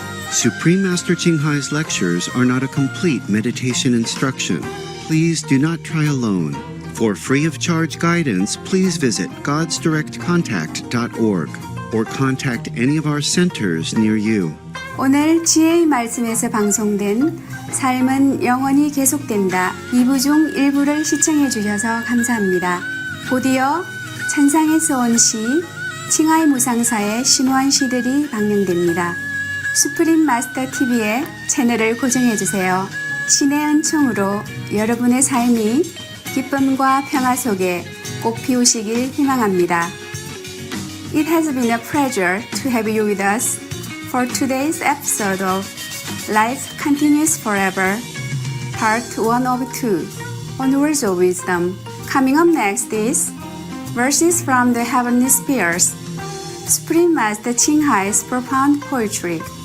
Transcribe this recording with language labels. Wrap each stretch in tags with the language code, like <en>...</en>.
<en>Supreme Master Ching Hai's lectures are not a complete meditation instruction. Please do not try alone. For free of charge guidance, please visit godsdirectcontact.org or contact any of our centers near you.</en> <ko>오늘 지혜의 말씀에서 방송된 삶은 영원히 계속된다 2부 중 1부를 시청해 주셔서 감사합니다. 곧이어 천상에서 온 시, 칭하이 무상사의 심오한 시들이 방영됩니다. 수프림 마스터 TV의 채널을 고정해 주세요. 신의 은총으로 여러분의 삶이 기쁨과 평화 속에 꽃 피우시길 희망합니다.</ko> <en>It has been a pleasure to have you with us for today's episode of Life Continues Forever, Part 1 of 2, on Words of Wisdom. Coming up next is Verses from the Heavenly Spheres, Supreme Master Ching Hai's profound poetry.</en>